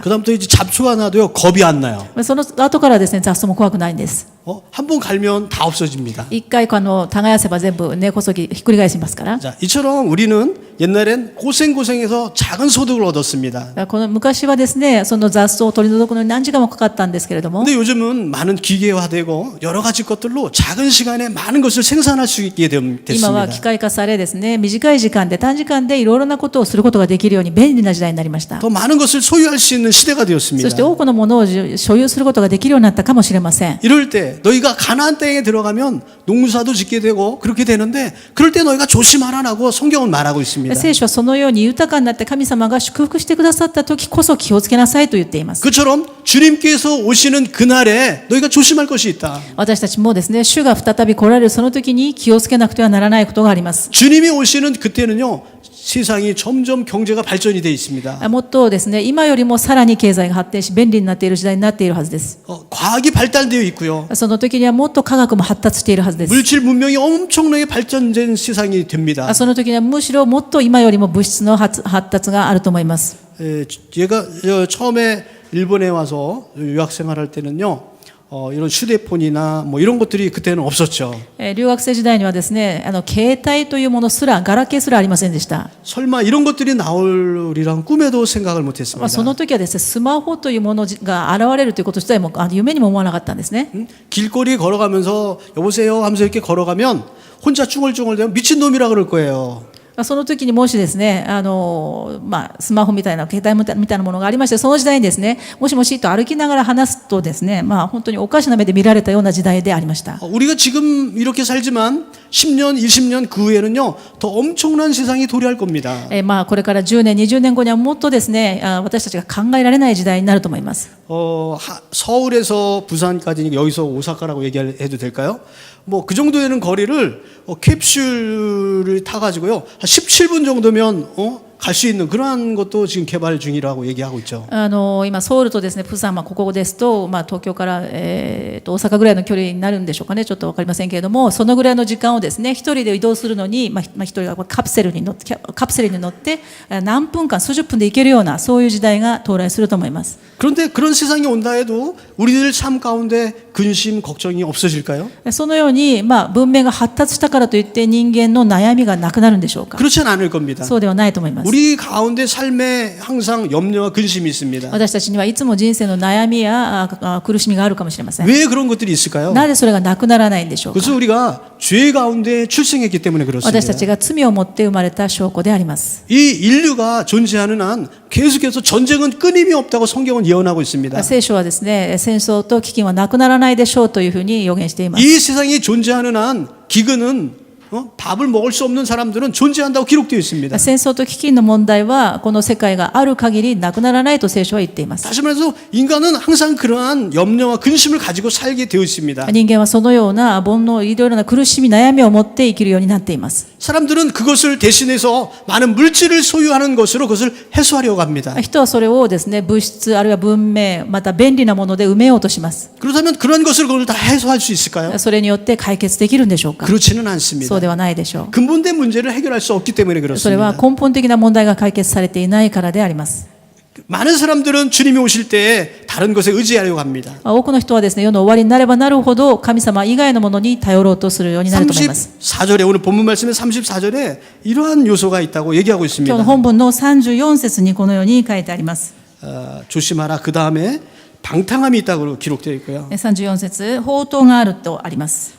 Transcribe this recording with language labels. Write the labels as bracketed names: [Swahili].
[Korean] 그다음부터 이제 잡초가 나도요 겁이 안 나요. [Japanese] その後からですね、雑草も怖くないんです。 [Korean] 한 번 갈면 다 없어집니다. [Japanese] 一回耕せば全部根こそぎひっくり返しますから。 [Korean] 자, 이처럼 우리는 옛날엔 고생해서 작은 소득을 얻었습니다. [Japanese] この昔はですね、その雑草を取り除くのに何時間もかかったんですけれども、 [Korean] 근데 요즘은 많은 기계화되고 여러 가지 것들로 작은 시간에 많은 것을 생산할 수 있게 [Japanese] 今は [Korean] 됐습니다. [Japanese] 機械化されですね、短い時間で短時間でいろいろなことをすることができるように便利な時代になりました。 [Korean] 더 많은 것을 소유할 수 있는 시대가 [Japanese] そ [Korean] 되었습니다. [Japanese] して多くのものを所有することができるようになったかもしれません。 [Korean] 이럴 때 너희가 가나안 땅에 들어가면 농사도 짓게 되고 그렇게 되는데 그럴 때 너희가 조심하라고 성경은 말하고 있습니다. [Japanese] 聖書はそのように豊かになって神様が祝福してくださった時こそ気をつけなさいと言っています。 [Korean] 그처럼 주님께서 오시는 그날에 너희가 조심할 것이 있다. [Japanese] 私たちもですね、主が再び来られるその時に気をつけなくてはならないことがあります。 [Korean] 주님이 오시는 그때는요. 세상이 점점 경제가 발전이 돼 있습니다. [Japanese] もっとですね、今よりもさらに経済が発展し便利になっている時代になっているはずです。 [Korean] 과학이 발달되어 있고요. [Japanese] その時にはもっと科学も発達しているはずです。 [Korean] 물질 문명이 엄청나게 발전된 세상이 됩니다. [Japanese] その時にはむしろもっと今よりも物質の発達があると思います。 [Korean] 제가 처음에 일본에 와서 유학 생활할 때는요. 이런 휴대폰이나 뭐 이런 것들이 그때는 없었죠. [Japanese] 留学生時代にはですね、携帯というものすら、ガラケーすらありませんでした。 [Korean] 설마 이런 것들이 나오리란 꿈에도 생각을 못했습니다. [Japanese] その時はですね、スマホというものが現れるということ自体も夢にも思わなかったんですね。 [Korean] 길거리 걸어가면서 여보세요 하면서 이렇게 걸어가면 혼자 쭈글쭈글대면 미친놈이라 그럴 거예요. [Japanese] その時にもしですね、スマホみたいな、携帯みたいなものがありまして、その時代にですね、もしもしと歩きながら話すとですね、本当におかしな目で見られたような時代でありました。 [Korean] 우리가 지금 이렇게 살지만 10년, 20년 그 후에는요, 더 엄청난 세상이 도래할 겁니다. [Japanese] これから10年、20年後にはもっとですね、私たちが考えられない時代になると思います。 [Korean] 서울에서 부산까지 여기서 오사카라고 얘기해도 될까요? 뭐 그 정도 되는 거리를 캡슐을 타가지고요, 한 17분 정도면 갈 수 있는 그러한 것도 지금 개발 중이라고 얘기하고 있죠. [Japanese] 今ソウルとですね、プサン、ここですと、東京から、大阪ぐらいの距離になるんでしょうかね、ちょっとわかりませんけれども、そのぐらいの時間をですね、一人で移動するのに、一人がカプセルに乗って何分間、数十分で行けるようなそういう時代が到来すると思います。 [Korean] 그런데 그런 세상이 온다 해도 우리들 삶 가운데 근심, 걱정이 없어질까요? [Japanese] そのように、文明が発達したからといって人間の悩みがなくなるんでしょうか。 [Korean] 그렇지는 않을 겁니다. [Japanese] そうではないと思います。ます。 [Korean] 우리 가운데 삶에 항상 염려와 근심이 있습니다. [Japanese] 私たちにはいつも人生の悩みや苦しみがあるかもしれません。 [Korean] 왜 그런 것들이 있을까요? [Japanese] なぜそれがなくならないんでしょうか。 [Korean] 그것은 우리가 죄 가운데 출생했기 때문에 [Japanese] 私たちが罪を持って生まれた証拠であります。 [Korean] 이 인류가 존재하는 한 계속해서 전쟁은 끊임이 없다고 성경은 예언하고 있습니다. [Japanese] 聖書はですね、戦争と飢饉はなくならないでしょうというふうに予言しています。 [Korean] 이 세상이 존재하는 한 기근은 밥을 먹을 수 없는 사람들은 존재한다고 기록되어 있습니다. [Japanese] 戦争と飢饉の問題はこの世界がある限りなくならないと聖書は言っています。 [Korean] 다시 말해서 인간은 항상 그러한 염려와 근심을 가지고 살게 되어 있습니다. [Japanese] 人間はそのような煩悩、いろいろな苦しみ、悩みを持って生きるようになっています。 [Korean] 사람들은 그것을 대신해서 많은 물질을 소유하는 것으로 그것을 해소하려고 합니다. [Japanese] 人はそれをですね、物質あるいは文明、また便利なもので埋めようとします。 [Korean] 그렇다면 그런 것을 그걸 다 해소할 수 있을까요? [Japanese] それによって解決できるんでしょうか。 [Korean] 그렇지는 [Japanese] そ [Korean] 않습니다. [Japanese] うではないでしょう。 [Korean] 근본된 문제를 해결할 수 없기 때문에 [Japanese] それは [Korean] 그렇습니다. [Japanese] 根本的な問題が解決されていないからであります。 [Korean] 많은 사람들은 주님이 오실 때에 다른 것에 의지하려고 합니다. [Japanese] 多くの人はですね、世の終わりになればなるほど神様以外のものに頼ろうとするようになると思います。 [Korean] 34절에 오늘 본문 말씀의 34절에 이러한 요소가 있다고 얘기하고 [Japanese] 今日 [Korean] 있습니다. [Japanese] の本文の34節にこのように書いてあります。 [Korean] 조심하라. 그 다음에 방탕함이 있다고 기록되어 있고요. [Japanese] 34節、放蕩があるとあります。